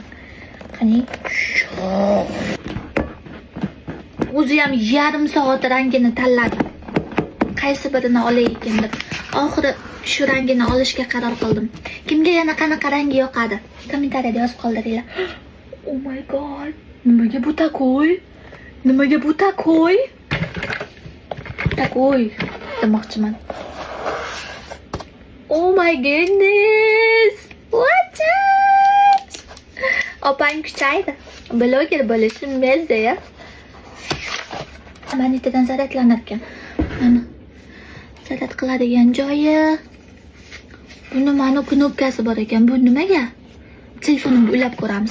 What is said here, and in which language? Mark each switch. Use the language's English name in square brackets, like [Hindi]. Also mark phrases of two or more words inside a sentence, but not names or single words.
[Uzbek] Qani, shuh. O'zi ham yarim soat rangini tanladim. Qaysi birini olay ekan deb. Oxiri shu rangini olishga qaror qildim. Kimga yana qanaqa rangi yoqadi? Kommentariyada yozib qoldiringlar. [English] Oh my god. [Uzbek] Nimaga bu takoy? Nimaga bu takoy? Takoy demoqchiman. [English] Oh my goodness. What it? [Uzbek] Opang kuchaydi. Bloger bo'lishim bezda ya. Manitadan zaryadlanar ekan. Mana zaryad qiladigan joyi. Buni mana knopkasi bor ekan. Bu nimaga? Telefonimni ulab ko'ramiz.